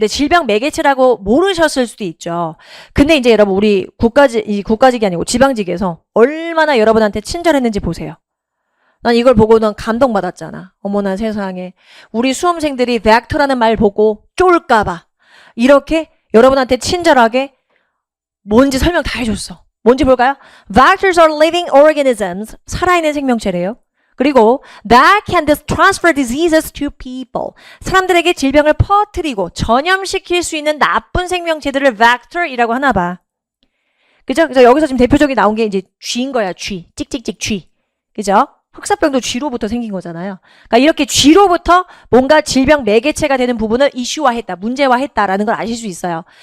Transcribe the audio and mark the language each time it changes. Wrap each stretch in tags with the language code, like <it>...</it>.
<ko>근데 질병 매개체라고 모르셨을 수도 있죠. 근데 이제 여러분 우리 국가직이 아니고 지방직에서 얼마나 여러분한테 친절했는지 보세요. 난 이걸 보고 난 감동받았잖아. 어머나 세상에. 우리 수험생들이 벡터라는 말 보고 쫄까봐 이렇게 여러분한테 친절하게 뭔지 설명 다 해줬어. 뭔지 볼까요?</ko> <en>Vectors are living organisms.</en> <ko>살아있는 생명체래요. 그리고</ko> <en>that can transfer diseases to people.</en> <ko>사람들에게 질병을 퍼뜨리고 전염시킬 수 있는 나쁜 생명체들을 vector이라고 하나 봐. 그죠? 그래서 여기서 지금 대표적인 나온 게 이제 쥐인 거야. 쥐. 찍찍찍 쥐. 그죠? 흑사병도 쥐로부터 생긴 거잖아요. 그러니까 이렇게 쥐로부터 뭔가 질병 매개체가 되는 부분을 이슈화했다, 문제화했다라는 걸 아실 수 있어요.</ko>